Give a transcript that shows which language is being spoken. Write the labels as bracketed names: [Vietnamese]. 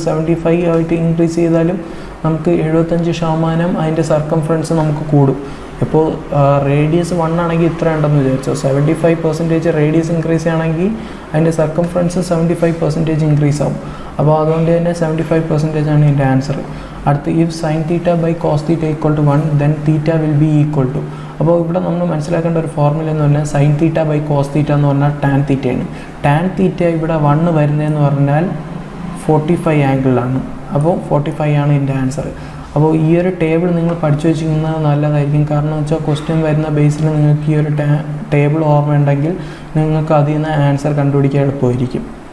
[Malayalam] 75 ആയിട്ട് ഇൻക്രീസ് ചെയ്താലും നമുക്ക് 75% അതിൻ്റെ സർക്കംഫറൻസ് നമുക്ക് കൂടും. ഇപ്പോൾ റേഡിയസ് 1 ആണെങ്കിൽ ഇത്ര ഉണ്ടെന്ന് വിചാരിച്ചോ, 75% റേഡിയസ് ഇൻക്രീസ് ആണെങ്കിൽ അതിൻ്റെ സർക്കംഫറൻസ് 75% ഇൻക്രീസ് ആവും. അപ്പോൾ അതുകൊണ്ട് തന്നെ 75% ആണ് ഇതിൻ്റെ ആൻസർ. അടുത്ത് [English] If sin θ by cos θ = 1 then θ will be equal to. [Malayalam] അപ്പോൾ ഇവിടെ നമ്മൾ മനസ്സിലാക്കേണ്ട ഒരു ഫോർമുല എന്ന് പറഞ്ഞാൽ sin θ by cos θ എന്ന് പറഞ്ഞാൽ tan θ ആണ്. tan θ ഇവിടെ 1 വരുന്നതെന്ന് പറഞ്ഞാൽ 45 ആംഗിളിലാണ്. അപ്പോൾ 45 ആണ് ഇതിൻ്റെ ആൻസർ. അപ്പോൾ ഈ ഒരു ടേബിൾ നിങ്ങൾ പഠിച്ചു വെച്ചിരിക്കുന്നത് നല്ലതായിരിക്കും. കാരണം വെച്ചാൽ ക്വസ്റ്റ്യൻ വരുന്ന ബേസിൽ നിങ്ങൾക്ക് ഈ ഒരു ടേബിൾ ഓർമ്മയുണ്ടെങ്കിൽ നിങ്ങൾക്ക് അതിൽ നിന്ന് ആൻസർ കണ്ടുപിടിക്കാൻ എളുപ്പമായിരിക്കും.